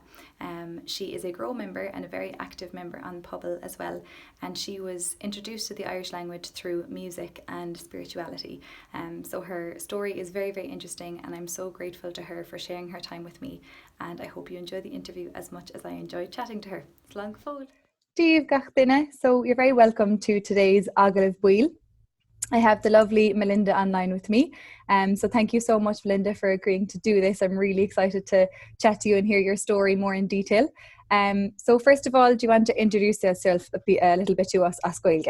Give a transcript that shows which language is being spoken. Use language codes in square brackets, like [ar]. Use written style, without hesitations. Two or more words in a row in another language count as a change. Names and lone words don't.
[en] She is a Grow member and a very active member on Pobal as well, and she was introduced to the Irish language through music and spirituality. So her story is very, very interesting, and I'm so grateful to her for sharing her time with me, and I hope you enjoy the interview as much as I enjoyed chatting to her. [ga] Slán go fóill. Díobh Gach Lá. [en] So you're very welcome to today's Agallamh Baill. I have the lovely Melinda online with me. So thank you so much, Melinda, for agreeing to do this. I'm really excited to chat to you and hear your story more in detail. So first of all, do you want to introduce yourself a little bit to us [ga] as Gaeilge?